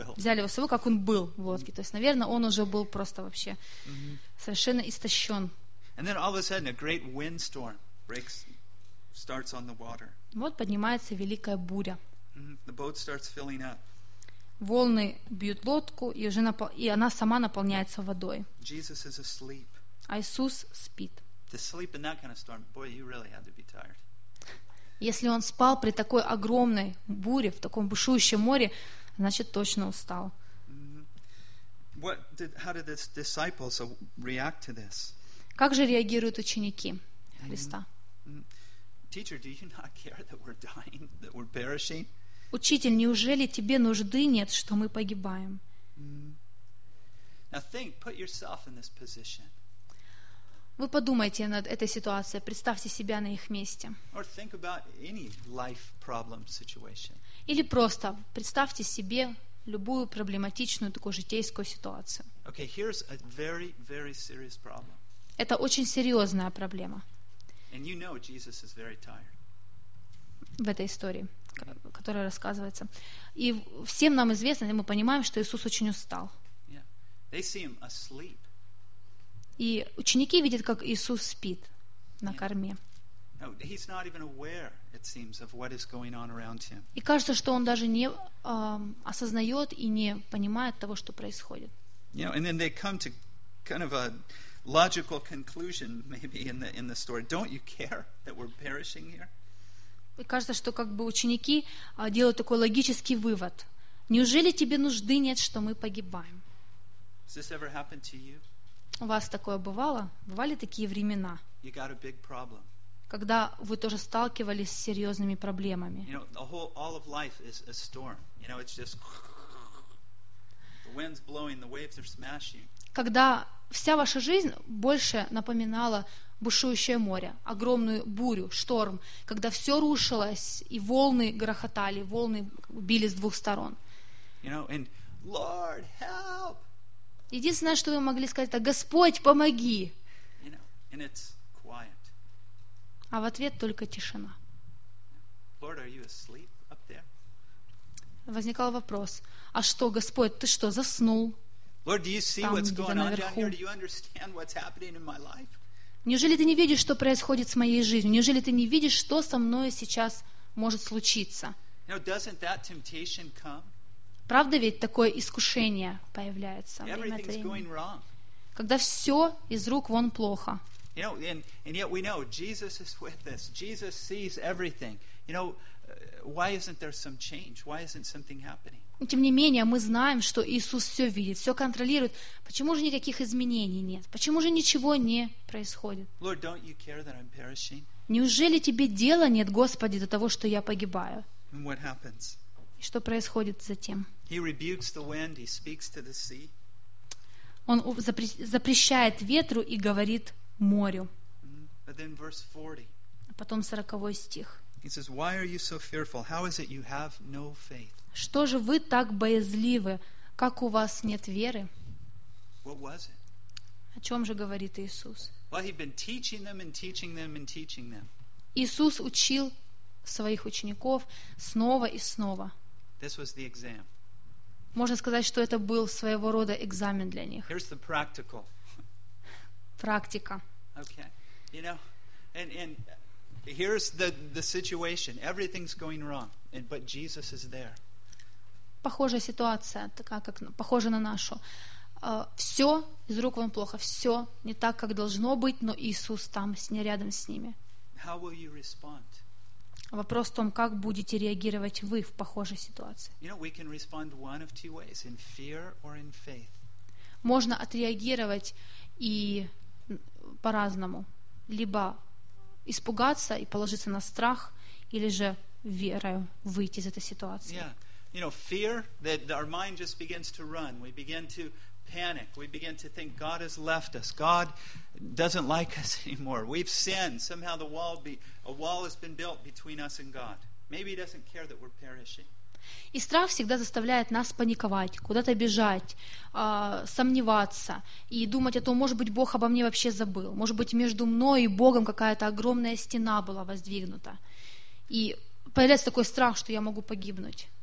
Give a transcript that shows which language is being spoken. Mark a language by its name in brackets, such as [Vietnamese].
[Russian] Взяли его с собой, как он был в лодке. То есть, наверное, он уже был просто вообще совершенно истощен. [English] And then all of a sudden a great windstorm breaks. Starts on the water. [Russian] Вот поднимается великая буря. [English] The boat starts filling up. [Russian] Волны бьют лодку, и она сама наполняется водой. [English] Jesus is asleep. [Russian] А Иисус спит. [English] To sleep in that kind of storm, boy, you really had to be tired. [Russian] Если он спал при такой огромной буре, в таком бушующем море, значит, точно устал. [English] How did the disciples react to this? [Russian] Как же реагируют ученики Христа? [English] Teacher, do you not care that we're dying, that we're perishing? [Russian] Учитель, неужели тебе нужды нет, что мы погибаем? [English] Now think, put yourself in this position. [Russian] Вы подумайте над этой ситуацией, представьте себя на их месте. [English] Or think about any life problem situation. [Russian] Или просто представьте себе любую проблематичную такую житейскую ситуацию. [English] Okay, here's a very, very serious problem. [Russian] Это очень серьезная проблема. [English] And you know Jesus is very tired. [Russian] В этой истории, которая рассказывается. И всем нам известно, и мы понимаем, что Иисус очень устал. [English] Yeah. They see him asleep. [Russian] И ученики видят, как Иисус спит на корме. [English] No, he's not even aware, it seems, of what is going on around him. [Russian] И кажется, что он даже не осознает и не понимает того, что происходит. [English] You know, and then they come to kind of a logical conclusion, maybe in the story. Don't you care that we're perishing here? [Russian] И кажется, что как бы ученики делают такой логический вывод. Неужели тебе нужды нет, что мы погибаем? [English] Has this ever happened to you? [Russian] У вас такое бывало? Бывали такие времена? [English] You got a big problem. [Russian] Когда вы тоже сталкивались с серьезными проблемами? [English] You know, the whole all of life is a storm. You know, it's just the wind's blowing, the waves are smashing. [Russian] Когда вся ваша жизнь больше напоминала бушующее море, огромную бурю, шторм, когда все рушилось, и волны грохотали, волны били с двух сторон. [English] You know, and Lord, help! [Russian] Единственное, что вы могли сказать, это «Господь, помоги!» [English] You know, and it's quiet. [Russian] А в ответ только тишина. [English] Lord, are you asleep up there? [Russian] Возникал вопрос, а что, Господь, ты что, заснул? [English] Lord, do you see what's going on down here? Do you understand what's happening in my life? [Russian] Неужели ты не видишь, что происходит с моей жизнью? Неужели ты не видишь, что со мной сейчас может случиться? [English] You know, doesn't that temptation come? [Russian] Правда ведь такое искушение появляется время от времени, [English] going wrong. [Russian] Когда все из рук вон плохо. [English] You know, and yet we know Jesus is with us. Jesus sees everything. You know, why isn't there some change? Why isn't something happening? [Russian] Тем не менее, мы знаем, что Иисус все видит, все контролирует. Почему же никаких изменений нет? Почему же ничего не происходит? [English] Lord, don't you care that I'm perishing? [Russian] Неужели тебе дела нет, Господи, до того, что я погибаю? [English] And what happens? [Russian] И что происходит затем? [English] He rebukes the wind, he speaks to the sea. [Russian] Он запрещает ветру и говорит морю. [English] But then verse 40. [Russian] А потом 40 стих. [English] He says, why are you so fearful? How is it you have no faith? [Russian] Что же вы так боязливы? Как у вас нет веры? [English] What was it? [Russian] О чем же говорит Иисус? [English] Well, he'd been teaching them and teaching them and teaching them. [Russian] Иисус учил своих учеников снова и снова. [English] This was the exam. [Russian] Можно сказать, что это был своего рода экзамен для них. [English] Here's the practical. [Russian] Практика. [English] Okay. You know, and here's the situation. Everything's going wrong, but Jesus is there. [Russian] Похожая ситуация, такая как похожа на нашу. Все из рук вон плохо, все не так, как должно быть, но Иисус там, рядом с ними. [English] How will you respond? [Russian] Вопрос в том, как будете реагировать вы в похожей ситуации. [English] You know, we can respond one of two ways, in fear or in faith. [Russian] Можно отреагировать и по-разному. Либо испугаться и положиться на страх, или же верою выйти из этой ситуации. [English] Yeah. You know, fear that our mind just begins to run. We begin to panic. We begin to think God has left us. God doesn't like us anymore. We've sinned. Somehow a wall has been built between us and God. Maybe he doesn't care that we're perishing. [Russian] И страх всегда заставляет нас паниковать, куда-то бежать, сомневаться и думать о том, может быть, Бог обо мне вообще забыл. Может быть, между мной и Богом какая-то огромная стена была воздвигнута. И появляется такой страх, что я могу погибнуть.